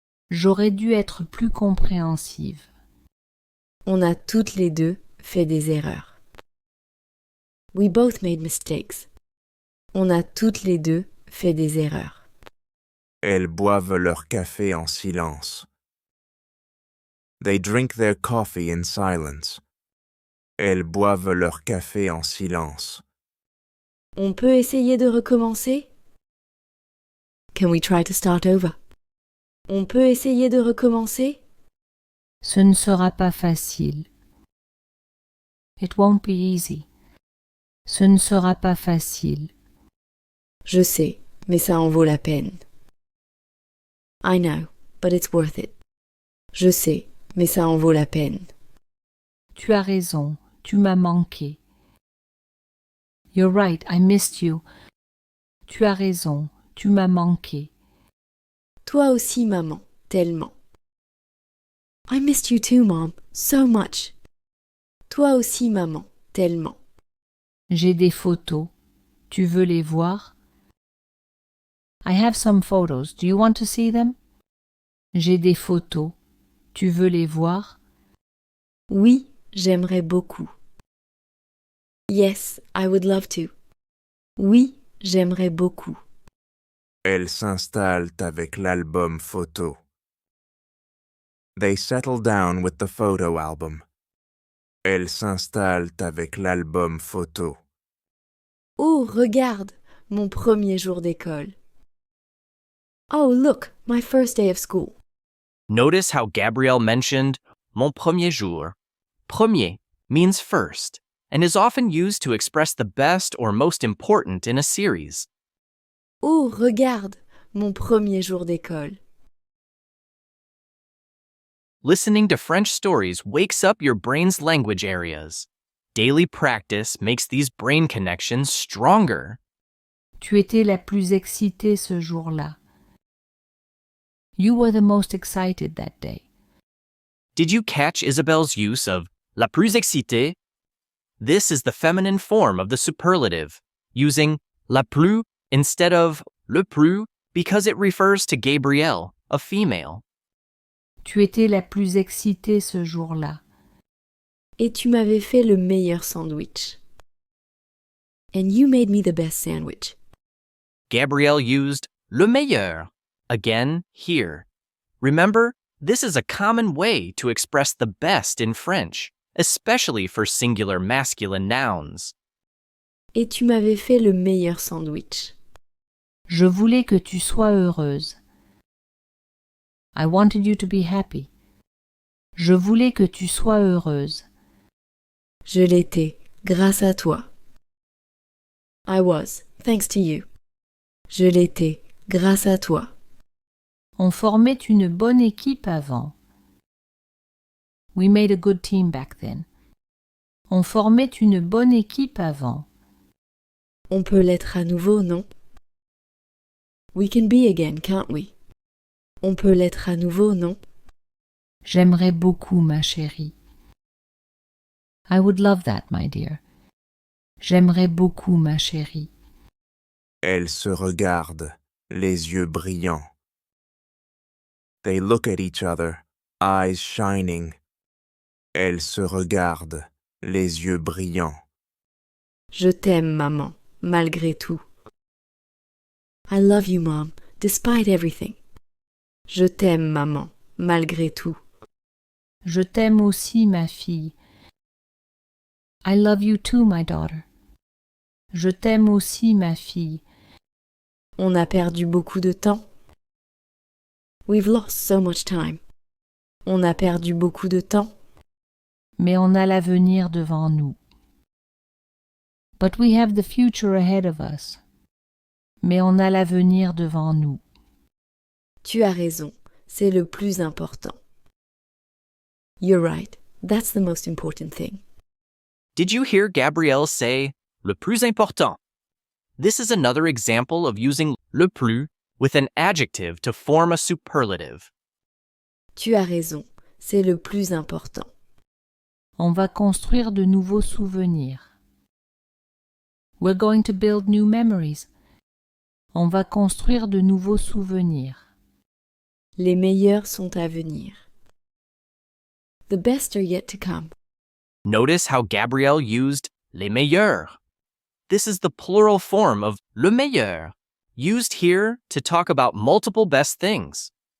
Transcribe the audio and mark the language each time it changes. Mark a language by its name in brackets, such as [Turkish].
[French] J'aurais dû être plus compréhensive. On a toutes les deux fait des erreurs. [English] We both made mistakes. [French] On a toutes les deux fait des erreurs. Elles boivent leur café en silence. [English] They drink their coffee in silence. [French] Elles boivent leur café en silence. On peut essayer de recommencer? [English] Can we try to start over? [French] On peut essayer de recommencer? Ce ne sera pas facile. [English] It won't be easy. [French] Ce ne sera pas facile. Je sais, mais ça en vaut la peine. [English] I know, but it's worth it. [French] Je sais, mais ça en vaut la peine. Tu as raison, tu m'as manqué. [English] You're right, I missed you. [French] Tu as raison, tu m'as manqué. Toi aussi, maman, tellement. [English] I missed you too, Mom, so much. [French] Toi aussi, maman, tellement. J'ai des photos. Tu veux les voir? [English] I have some photos. Do you want to see them? [French] J'ai des photos. Tu veux les voir? Oui, j'aimerais beaucoup. [English] Yes, I would love to. [French] Oui, j'aimerais beaucoup. Elles s'installent avec l'album photo. [English] They settle down with the photo album. [French] Elles s'installent avec l'album photo. Oh, regarde, mon premier jour d'école. [English] Oh, look, my first day of school. Notice how Gabrielle mentioned [French] mon premier jour. [English] Premier means first and is often used to express the best or most important in a series. [French] Oh, regarde, mon premier jour d'école. [English] Listening to French stories wakes up your brain's language areas. Daily practice makes these brain connections stronger. [French] Tu étais la plus excitée ce jour-là. [English] You were the most excited that day. Did you catch Isabelle's use of [French] la plus excitée? [English] This is the feminine form of the superlative, using la plus instead of le plus because it refers to Gabrielle, a female. [French] Tu étais la plus excitée ce jour-là. Et tu m'avais fait le meilleur sandwich. [English] And you made me the best sandwich. Gabrielle used le meilleur, again here. Remember, this is a common way to express the best in French, especially for singular masculine nouns. [French] Et tu m'avais fait le meilleur sandwich. Je voulais que tu sois heureuse. [English] I wanted you to be happy. [French] Je voulais que tu sois heureuse. Je l'étais, grâce à toi. [English] I was, thanks to you. [French] Je l'étais, grâce à toi. On formait une bonne équipe avant. [English] We made a good team back then. [French] On formait une bonne équipe avant. On peut l'être à nouveau, non? [English] We can be again, can't we? [French] On peut l'être à nouveau, non? J'aimerais beaucoup, ma chérie. [English] I would love that, my dear. [French] J'aimerais beaucoup, ma chérie. Elles se regardent, les yeux brillants. [English] They look at each other, eyes shining. [French] Elles se regardent, les yeux brillants. Je t'aime, maman, malgré tout. [English] I love you, Mom, despite everything. [French] Je t'aime, maman, malgré tout. Je t'aime aussi, ma fille. [English] I love you too, my daughter. [French] Je t'aime aussi, ma fille. On a perdu beaucoup de temps. [English] We've lost so much time. [French] On a perdu beaucoup de temps. Mais on a l'avenir devant nous. [English] But we have the future ahead of us. [French] Mais on a l'avenir devant nous. Tu as raison, c'est le plus important. [English] You're right, that's the most important thing. Did you hear Gabrielle say [French] le plus important? [English] This is another example of using le plus with an adjective to form a superlative. [French] Tu as raison, c'est le plus important. On va construire de nouveaux souvenirs. [English] We're going to build new memories. [French] On va construire de nouveaux souvenirs. Les meilleurs sont à venir. [English] The best are yet to come. Notice how Gabrielle used les meilleurs. This is the plural form of le meilleur, used here to talk about multiple best things.